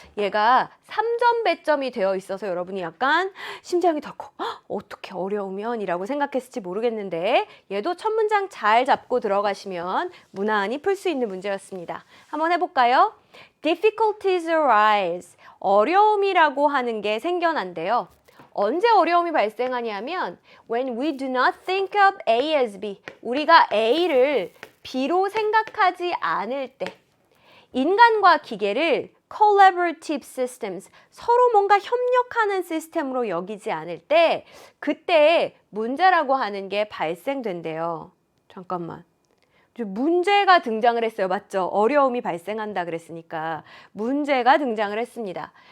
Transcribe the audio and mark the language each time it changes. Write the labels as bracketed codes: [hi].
[ko] 얘가 3점 배점이 되어 있어서 여러분이 약간 심장이 덜컥 어떻게 어려우면 이라고 생각했을지 모르겠는데 얘도 첫 문장 잘 잡고 들어가시면 무난히 풀 수 있는 문제였습니다. 한번 해볼까요? [en] Difficulties arise. [ko] 어려움이라고 하는 게 생겨난대요. 언제 어려움이 발생하냐면 [en] when we do not think of A as B. [ko] 우리가 A를 B로 생각하지 않을 때 인간과 기계를 collaborative systems, 서로 뭔가 협력하는 시스템으로 여기지 않을 때 그때 문제라고 하는 게 발생된대요. 잠깐만. 문제가 등장을 했어요. 맞죠? 어려움이 발생한다 그랬으니까 문제가 등장을 했습니다.